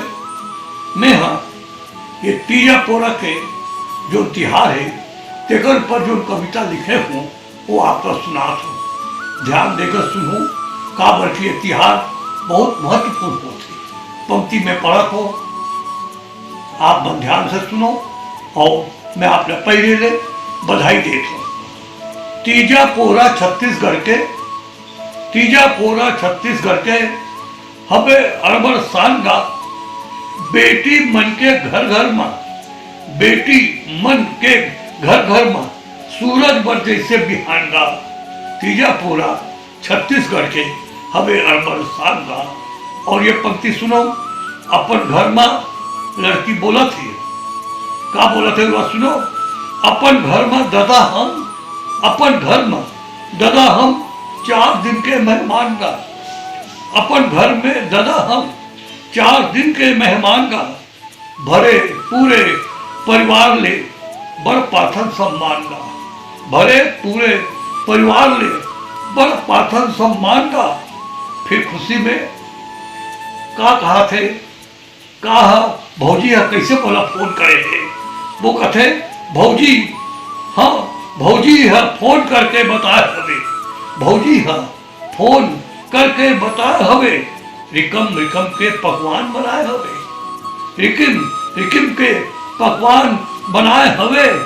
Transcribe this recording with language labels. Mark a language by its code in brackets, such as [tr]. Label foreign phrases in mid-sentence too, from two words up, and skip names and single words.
[hne] मैं हाँ ये तीजा पोरा के जो तिहार है तेकर पर जो कविता लिखे हूँ वो आपको सुनात हूँ। ध्यान देकर सुनो, काबर की ये तिहार बहुत महत्वपूर्ण होती। पंक्ति में पढ़त हो, आप मन ध्यान से सुनो और मैं आपने पहले ले बधाई देता हूँ। तीजा पोरा छत्तीसगढ़ के, तीजा पोरा छत्तीसगढ़ के हबे अड़बड़ सांगा बेटी मन के घर घर में, बेटी मन के घर घर में सूरज बर जैसे बिहानगा। तीजा पूरा छत्तीसगढ़ के हवे अड़बड़ सांगा। और ये पंक्ति सुनो, अपन घर में लड़की बोला थी, का बोला थे वह सुनो। अपन घर में दादा हम, अपन घर में दादा हम 4 दिन के मेहमान का। अपन घर में दादा हम 4 दिन के मेहमान का, भरे पूरे परिवार ले बड़ पाथन सम्मान का। भरे पूरे परिवार ले बड़ पाथन सम्मान का। फिर खुशी में का कहा थे, कहा भौजी कैसे बोला फोन करे थे। वो कहते भौजी हाँ, भौजी है फोन करके बताए हवे, भौजी हाँ फोन करके बताए हवे। रिकम रिकम के पकवान बनाए हवे, रिकिम रिकिम के पकवान बनाए हवे।